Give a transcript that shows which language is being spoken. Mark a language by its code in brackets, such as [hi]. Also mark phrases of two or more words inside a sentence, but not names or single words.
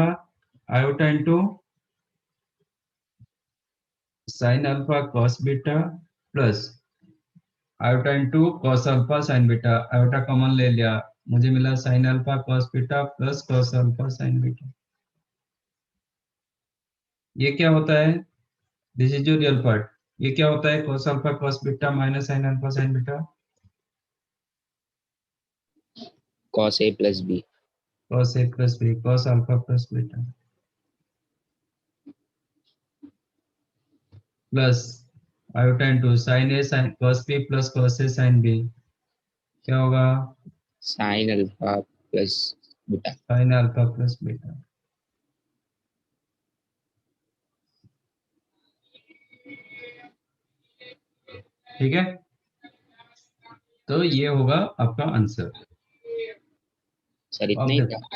[en] iota into sine alpha cos beta plus iota into cos alpha sine beta, iota common [hi] ले लिया, मुझे मिला [en] sine alpha cos beta plus cos alpha sine beta. [hi] ये क्या होता है? [en] this is [hi] जो [en] real part. [hi] ये क्या होता है? [en] cos alpha cos beta minus sine alpha sine beta, cos a plus b cos a plus b cos alpha plus beta plus iota into sine a sine cos b plus cos a sine b, [hi] क्या होगा? [en] sin alpha plus beta sine alpha plus beta. [hi] ठीक है, तो ये होगा आपका आंसर। सर आप इतना ही था।